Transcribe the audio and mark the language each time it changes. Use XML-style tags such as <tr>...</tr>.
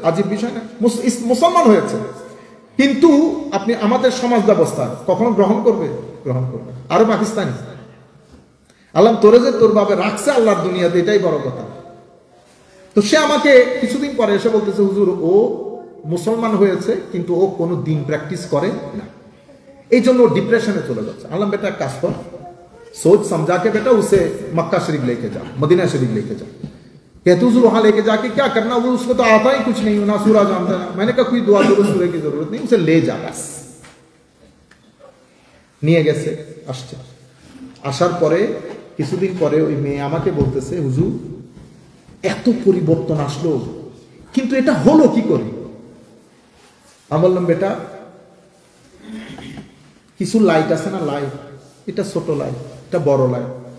<bn>আজীব বিষয় না, মুসলমান হয়েছে, কিন্তু আপনি আমাদের সমাজ ব্যবস্থা কখনো গ্রহণ করবে? গ্রহণ করবে। আরো পাকিস্তানি, আল্লাহ তোরে যে তোর বাবা রাখছে আল্লাহর দুনিয়াতে, এটাই বড় কথা। তো সে আমাকে কিছুদিন পরে এসে বলতেছে, হুজুর ও মুসলমান হয়েছে কিন্তু ও কোনো দিন প্র্যাকটিস করে না, এই জন্য ও ডিপ্রেশনে চলে যাচ্ছে। আল্লাহ বেটা কাজ কর,</bn> <hi>सोच समझा के बेटा उसे मक्का शरीफ लेके जा, मदीना शरीफ लेके जा। कहते हुजूर वहां लेके जाके क्या करना, वो उसको तो आता ही कुछ नहीं, ना सूरा जानता है। मैंने कहा कोई दुआ दुरूद सूरे की जरूरत नहीं, उसे ले जा बस।</hi> <bn>নিয়ে গেছে, আসছে। আসার পরে কিছুদিন পরে ওই মেয়ে আমাকে বলতেছে, হুজুর এত পরিবর্তন আসলো, কিন্তু এটা হলো কি করে? আমি বললাম, বেটা কিছু লাইট আছে না, লাইট, এটা ছোট লাইট, এটা বড় লাইট।</bn>